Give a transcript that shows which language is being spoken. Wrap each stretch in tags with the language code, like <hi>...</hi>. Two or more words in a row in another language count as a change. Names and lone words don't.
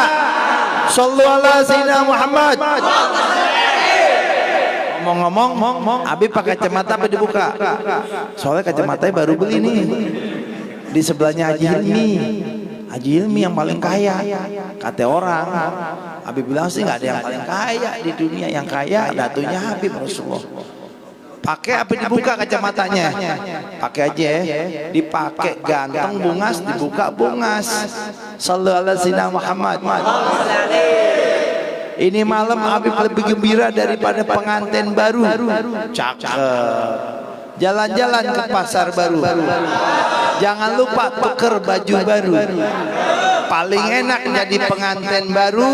<ar>Shallu ala Sayyidina Muhammad.</ar> <id>Ngomong-ngomong, Habib pakai kacamata apa dibuka? Soalnya kacamatanya baru beli nih. Di sebelahnya Haji Hilmi. Haji Hilmi yang paling kaya, kata orang. Habib bilang sih nggak ada yang paling kaya di dunia, yang kaya datunya Habib Rasulullah. Pakai apa dibuka kacamatanya? Pakai aja ya. Dipakai ganteng bungas, dibuka bungas.</id> <ar>Sallallahu alaihi wasallam Muhammad.</ar> <id>Ini malam Habib lebih gembira daripada pengantin baru. Cakep. Jalan-jalan ke pasar baru. Jangan lupa tuker baju baru. Paling enak jadi pengantin baru.</id>